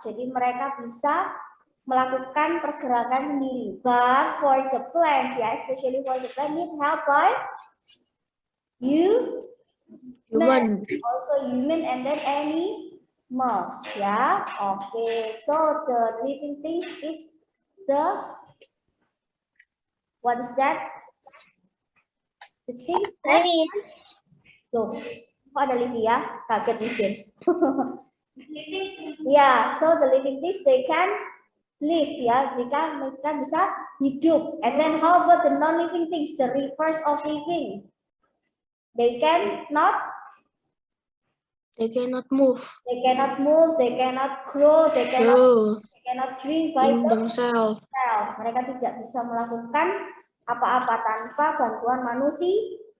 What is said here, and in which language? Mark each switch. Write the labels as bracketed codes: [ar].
[id] Jadi mereka bisa melakukan pergerakan sendiri. [en] But for the plants, ya, especially for the plant, need help by Human. also human and then animals, ya. Okay, so the living things is the What is that? The thing [id] Tuh, kok ada Livia? Kaget mungkin. [en] Ya, so the living things they can live ya, [id] mereka bisa hidup. [en] And then how about the non-living things, the reverse of living? They cannot move. They cannot move, they cannot grow, they cannot drink by In themselves. themselves. [id] Mereka tidak bisa melakukan apa-apa tanpa bantuan manusia.